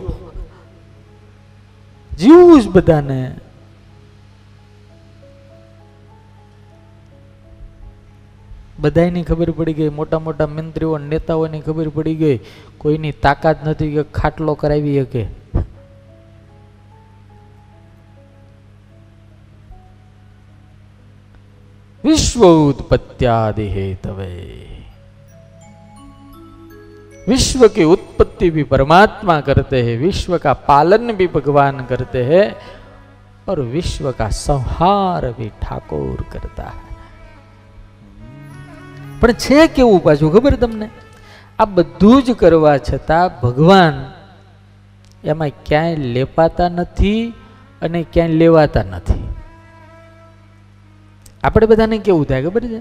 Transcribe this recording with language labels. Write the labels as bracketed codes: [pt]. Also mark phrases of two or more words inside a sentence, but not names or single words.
[gu] જીવું જ બધાને. બધાની ખબર પડી ગઈ, મોટા મોટા મંત્રીઓ નેતાઓની ખબર પડી ગઈ, કોઈની તાકાત નથી કે ખાટલો કરાવી શકે. [sa] विश्व उत्पत्त्यादि हेतवे, [hi] विश्व की उत्पत्ति भी परमात्मा करते हैं, विश्व का पालन भी भगवान करते हैं, और विश्व का संहार भी ठाकुर करता है. [gu] પણ છે કેવું પાછું ખબર તમને? આ બધું જ કરવા છતાં ભગવાન એમાં ક્યાંય લેપાતા નથી અને ક્યાંય લેવાતા નથી. આપણે બધાને કેવું થાય ખબર છે?